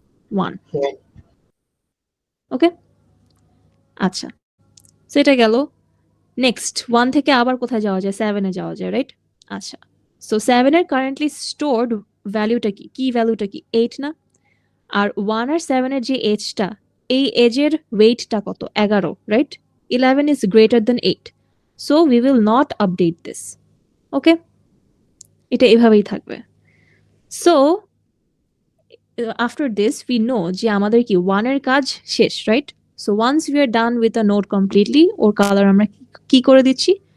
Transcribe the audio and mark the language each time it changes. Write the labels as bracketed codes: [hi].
[bn] 1, ওকে? আচ্ছা, সেটা গেল। নেক্সট 1 থেকে আবার কোথায় যাওয়া যায়? 7 এ যাওয়া যায়, রাইট? আচ্ছা, সো 7 এর কারেন্টলি স্টোরড ভ্যালুটা কি? কি ভ্যালুটা কি? 8 না? আর 1 আর 7 এর যে এজটা, এই এজের ওয়েটটা কত? [en] 11, right? 11 is greater than 8. So we will not update this. [bn] ওকে? এটা এভাবেই থাকবে। So [en] after this we know [bn] যে আমাদের কি 1 এর কাজ শেষ, right? [en] so once we are done with a node completely, [bn] or colour আমরা কি করে দিচ্ছি?